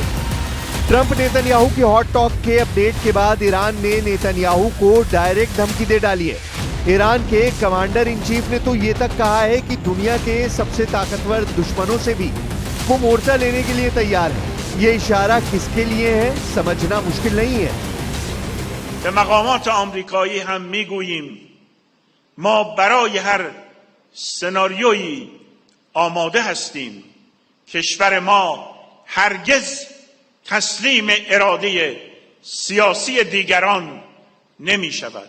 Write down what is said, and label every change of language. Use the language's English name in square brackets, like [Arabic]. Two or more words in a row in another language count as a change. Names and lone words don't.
[Hindi] ट्रंप नेतन्याहू के हॉट टॉक के अपडेट के बाद ईरान ने नेतन्याहू को डायरेक्ट धमकी दे डाली है। ईरान के कमांडर इन चीफ ने तो ये तक कहा है कि दुनिया के सबसे ताकतवर दुश्मनों से भी वो मोर्चा लेने के लिए तैयार है। ये इशारा किसके लिए है समझना मुश्किल नहीं है। [Persian] به مقامات آمریکایی هم میگوییم ما برای هر سناریویی آماده هستیم. کشور ما هرگز تسلیم اراده سیاسی دیگران نمی شود.